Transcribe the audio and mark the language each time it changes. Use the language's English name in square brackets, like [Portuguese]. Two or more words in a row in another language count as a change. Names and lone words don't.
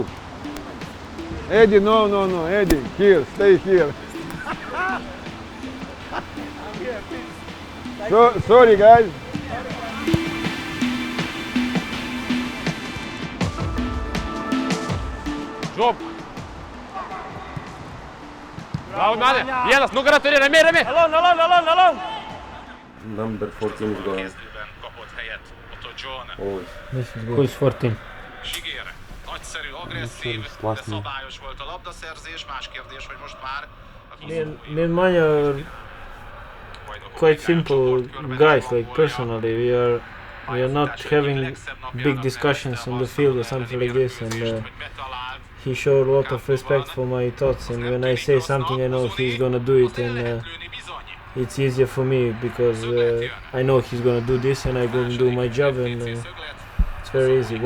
[English] Eddie, no, Eddie, here, stay here. Sorry, guys. Жоп! [Lithuanian] Bravo, Mane! Vienas, nugarą turi, ramiai, ramiai! [English] Alone! Number 14 is going. Oh. Who is 14? [Hungarian] Nagyszerű, agresszív, de szabályos volt a labdaszerzés, más kérdés, hogy most már... [English] Me and Manya are quite simple guys, like personally, we are not having big discussions on the field or something like this, and he showed a lot of respect for my thoughts, and when I say something I know he's gonna do it, and it's easier for me because I know he's gonna do this and I'm gonna do my job, and it's very easy.